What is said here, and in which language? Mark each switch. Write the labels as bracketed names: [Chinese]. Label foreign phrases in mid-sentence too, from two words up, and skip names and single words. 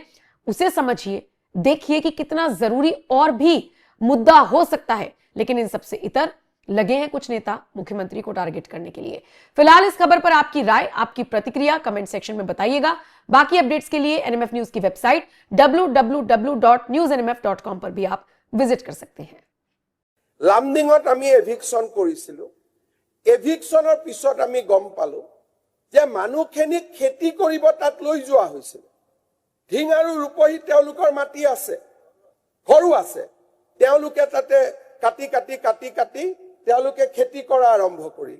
[Hindi] उसे समझिए, देखिए कि कितना जरूरी और भी मुद्दा हो सकता है। लेकिन इन सबसे इतर लगे हैं कुछ नेता मुख्यमंत्री को टारगेट करने के लिए। फिलहाल इस खबर पर आपकी राय, आपकी प्रतिक्रिया कमेंट सेक्शन में बताइएगा। बाकी अपडेट्स के लिए NMF न्यूज की वेबसाइट www.newsnmf.com पर भी आप विजिट कर सकते हैं। [Assamese] লামডিঙত আমি এভিকশন কৰিছিলো। এভিকশনৰ পিছত আমি গম পালো যে মানুহখিনি খেতি কৰিব তাত লৈ যোৱা হৈছিল। ঢিং আৰু ৰূপহী তেওঁলোকৰ মাটি আছে, ঘৰো আছে, তেওঁলোকে তাতে কাটি কাটি কাটি কাটি তেওঁলোকে খেতি কৰা আৰম্ভ কৰিলে।